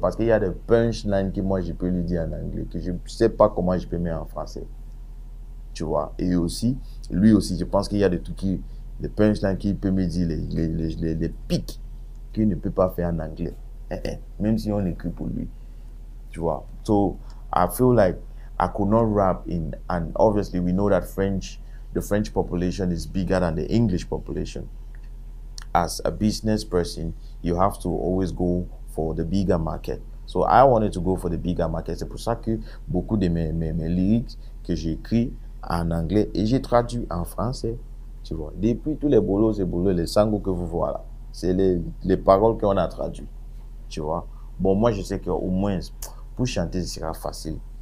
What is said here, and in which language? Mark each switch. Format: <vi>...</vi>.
<fr>Parce qu'il y a des punchlines que moi, je peux lui dire en anglais, que je ne sais pas comment je peux mettre en français. Tu vois. Et aussi, lui aussi, je pense qu'il y a des trucs des punchlines qu'il peut me dire, les pics qu'il ne peut pas faire en anglais. Même si on écrit pour lui. Tu vois.</fr> <en>So, I feel like I could not rap and obviously we know that the French population is bigger than the English population. As a business person, you have to always go for the bigger market. So I wanted to go for the bigger market.</en> <fr>C'est pour ça que beaucoup de mes lyrics que j'écris en anglais et j'ai traduit en français. Tu vois. Depuis tous les bolos, les sangos que vous voyez là, c'est les paroles qu'on a traduites. Tu vois. Bon, moi, je sais qu'au moins, pour chanter, ce sera facile.</fr>